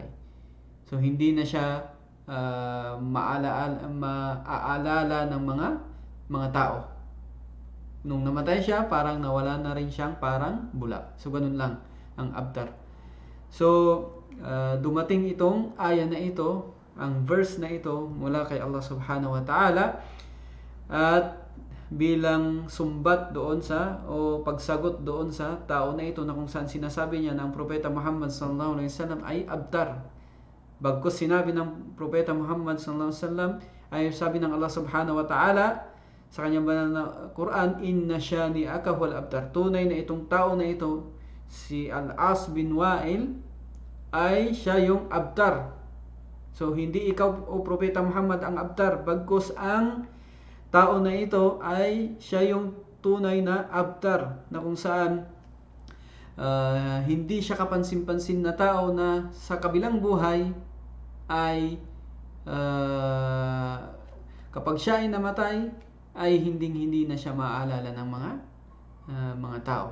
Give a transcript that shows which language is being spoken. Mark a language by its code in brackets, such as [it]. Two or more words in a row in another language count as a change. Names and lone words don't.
[tl] So hindi na siya maaalala ng mga tao. Nung namatay siya, parang nawala na rin siyang parang bula. So ganun lang ang abtar. So dumating itong aya na ito, ang verse na ito mula kay Allah [ar] سبحانه وتعالى, [tl] at bilang sumbat doon o pagsagot doon sa tao na ito, na kung saan sinasabi niya na ang Propeta Muhammad [ar] صلى الله عليه وسلم [tl] ay abtar. Bagkus sinabi ng Propeta Muhammad [ar] صلى الله عليه وسلم, [tl] ay sabi ng Allah [ar] سبحانه وتعالى [tl] sa kanyang banal na Quran, [ar] إن شانئك هو الأبتر. [tl] Tunay na itong tao na ito, si Al-As bin Wa'il, ay siya yung abtar. So hindi ikaw, O Propeta Muhammad, ang abtar, bagkus ang tao na ito ay siya yung tunay na abtar, na kung saan hindi siya kapansin-pansin na tao, na sa kabilang buhay ay kapag siya ay namatay ay hindi na siya maaalala ng mga tao.